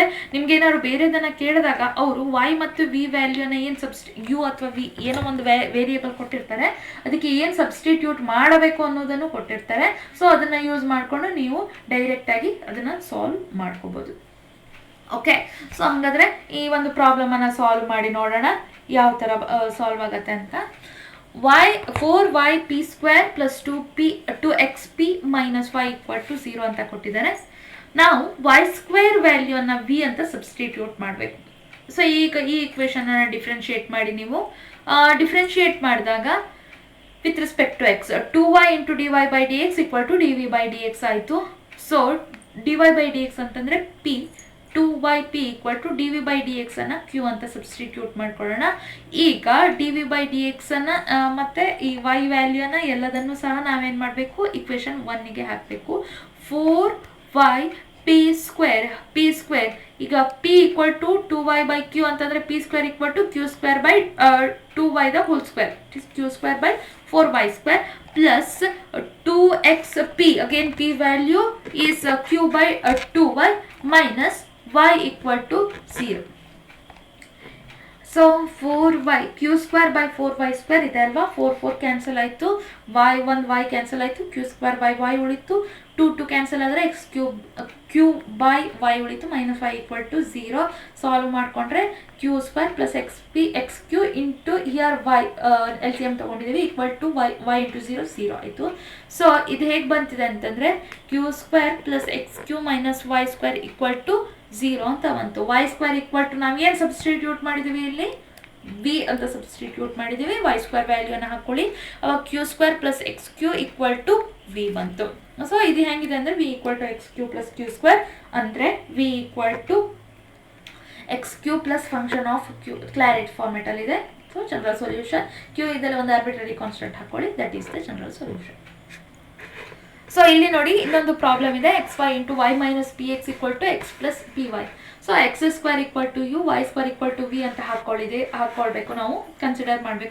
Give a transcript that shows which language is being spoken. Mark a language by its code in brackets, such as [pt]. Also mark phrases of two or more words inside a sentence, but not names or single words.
[kn] ನಿಮ್ಗೆ ಏನಾದ್ರು ಬೇರೆದನ್ನು ಕೇಳಿದಾಗ ಅವರು y ಮತ್ತು v ವ್ಯಾಲ್ಯೂನ ಏನು u ಅಥವಾ v ಏನೋ ಒಂದು ವೇರಿಯೇಬಲ್ ಕೊಟ್ಟಿರ್ತಾರೆ, ಅದಕ್ಕೆ ಏನು ಸಬ್ಸ್ಟಿಟ್ಯೂಟ್ ಮಾಡಬೇಕು ಅನ್ನೋದನ್ನು ಕೊಟ್ಟಿರ್ತಾರೆ. ಸೊ ಅದನ್ನು ಯೂಸ್ ಮಾಡಿಕೊಂಡು ನೀವು ಡೈರೆಕ್ಟಾಗಿ ಅದನ್ನು ಸಾಲ್ವ್ ಮಾಡ್ಕೋಬೋದು. [en] okay, so [kn] ಹಾಗಾದರೆ ಈ ಒಂದು ಪ್ರಾಬ್ಲಮನ್ನು ಸಾಲ್ವ್ ಮಾಡಿ ನೋಡೋಣ ಯಾವ ಥರ ಸಾಲ್ವ್ ಆಗುತ್ತೆ ಅಂತ. 4yp² + 2xp - y = 0 ಅಂತ ಕೊಟ್ಟಿದ್ದಾರೆ. ನಾವು y² ವ್ಯಾಲ್ಯೂನ v ಅಂತ ಸಬ್ಸ್ಟಿಟ್ಯೂಟ್ ಮಾಡಬೇಕು. ಸೊ ಈಗ ಈ ಇಕ್ವೇಷನನ್ನು ಡಿಫ್ರೆನ್ಷಿಯೇಟ್ ಮಾಡಿ. ನೀವು ಡಿಫ್ರೆನ್ಷಿಯೇಟ್ ಮಾಡಿದಾಗ [en] with respect to x [kn] 2y × dy/dx = dv/dx ಆಯಿತು. ಸೊ dy/dx ಅಂತಂದರೆ p, 2yp = dv/dx ಅನ್ನು q ಅಂತ ಸಬ್ಸ್ಟಿಟ್ಯೂಟ್ ಮಾಡ್ಕೊಳ್ಳೋಣ. ಈಗ dv/dx ಅನ್ನು ಮತ್ತು ಈ y ವ್ಯಾಲ್ಯೂನ ಎಲ್ಲದನ್ನು ಸಹ ನಾವೇನು ಮಾಡಬೇಕು, ಇಕ್ವೇಷನ್ 1ಗೆ ಹಾಕಬೇಕು. [en] 4yp², ಈಗ p = 2y/q ಅಂತಂದರೆ p² = q²/2y the whole square, it is q²/4y² plus 2xp, again p value is q/2y minus y = 0. [kn] ಸೊ 4y q²/4y² ಇದೆ ಅಲ್ವಾ, 4 ಕ್ಯಾನ್ಸಲ್ ಆಯಿತು, y ಕ್ಯಾನ್ಸಲ್ ಆಯಿತು, q²/y ಉಳಿತು, 2 ಕ್ಯಾನ್ಸಲ್ ಆದರೆ q/y ಉಳಿತು, -y = 0. ಸಾಲ್ವ್ ಮಾಡಿಕೊಂಡ್ರೆ q² + xq [en] into here [kn] y LCM ತೊಗೊಂಡಿದ್ದೀವಿ = y × 0 0 ಆಯಿತು. ಸೊ ಇದು ಹೇಗೆ ಬಂತಿದೆ ಅಂತಂದರೆ q² + xq - y² = 0 ಅಂತ ಬಂತು. y² ನಾವು ಏನು ಸಬ್ಸ್ಟಿಟ್ಯೂಟ್ ಮಾಡಿದ್ದೀವಿ, ಇಲ್ಲಿ v ಅಂತ ಸಬ್ಸ್ಟಿಟ್ಯೂಟ್ ಮಾಡಿದ್ದೀವಿ. y² ವ್ಯಾಲ್ಯೂನ ಹಾಕ್ಕೊಳ್ಳಿ, ಅವಾಗ q² + xq = v ಬಂತು. ಸೊ ಇದು ಹೆಂಗಿದೆ ಅಂದರೆ v = xq + q² ಅಂದರೆ v = xq [en] plus function of q, [kn] ಕ್ಲಾರಿಟಿ ಫಾರ್ಮೆಟಲ್ಲಿದೆ. ಸೊ [en] general solution [kn] q ಇದೆಲ್ಲ ಒಂದು [en] arbitrary constant [kn] ಹಾಕ್ಕೊಳ್ಳಿ, [en] that is the general solution. [kn] ಸೊ ಇಲ್ಲಿ ನೋಡಿ ಇನ್ನೊಂದು ಪ್ರಾಬ್ಲಮ್ ಇದೆ, xy × y - px = x + py. ಸೊ x² = u, y² = v ಅಂತ ಹಾಕ್ಕೊಳ್ಬೇಕು, ನಾವು ಕನ್ಸಿಡರ್ ಮಾಡಬೇಕು.